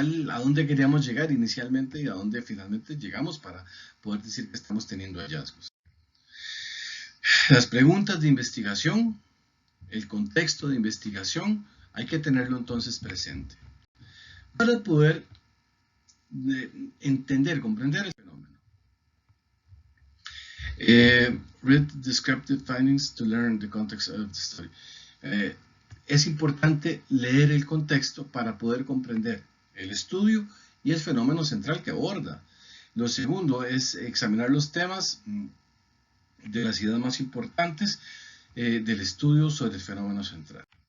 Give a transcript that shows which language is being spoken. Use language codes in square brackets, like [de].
[es] A dónde queríamos llegar inicialmente y a dónde finalmente llegamos para poder decir que estamos teniendo hallazgos. Las preguntas de investigación, el contexto de investigación, hay que tenerlo entonces presente para poder entender, comprender el fenómeno. [en] Read descriptive findings to learn the context of the study. [es] Es importante leer el contexto para poder comprender el estudio y el fenómeno central que aborda. Lo segundo es examinar los temas de las ideas más importantes del estudio sobre el fenómeno central.